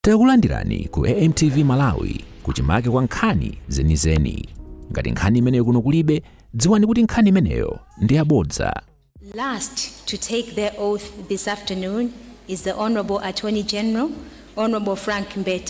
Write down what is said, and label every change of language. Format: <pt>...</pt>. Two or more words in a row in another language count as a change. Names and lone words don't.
<ny>Takulandirani ku AMTV Malawi kuchimake kwa nkhani zenizeni. Ngati nkhani imeneyo kuno kulibe, dziwani kuti nkhani imeneyo ndi yabodza.</ny> <en>Last to take their oath this afternoon is the Honorable Attorney General, Honorable Frank Mbeta.</en>